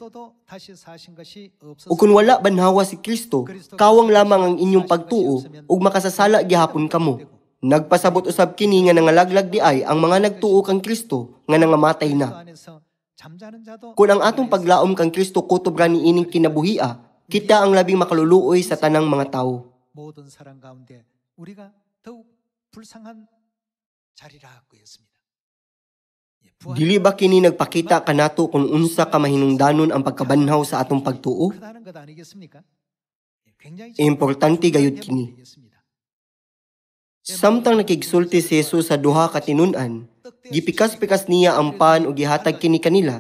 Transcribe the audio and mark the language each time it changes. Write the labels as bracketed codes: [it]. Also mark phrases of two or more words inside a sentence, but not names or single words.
[ceb] O kung wala banhawa si Kristo, kawang lamang ang inyong pagtuo ug makasasala gihapon kamo. Nagpasabot usab kini nga nangalaglag di ay ang mga nagtuo kang Kristo nga nangamatay na. Kung ang atong paglaom kang Kristo kutob ra ni ining kinabuhia, kita ang labing makaluluoy sa tanang mga tawo. [ko] 모든 사람 가운데 우리가 더욱 불쌍한 자리라고 했습니다. [ceb] Dili ba kini nagpakita kanato kung unsa ka mahinungdanon ang pagkabanhaw sa atong pagtuo? Importante gayud kini. Samtang nakigsulti si Jesus sa duha ka tinun-an, gipikas-pikas niya ang pan ug gihatag kini kanila.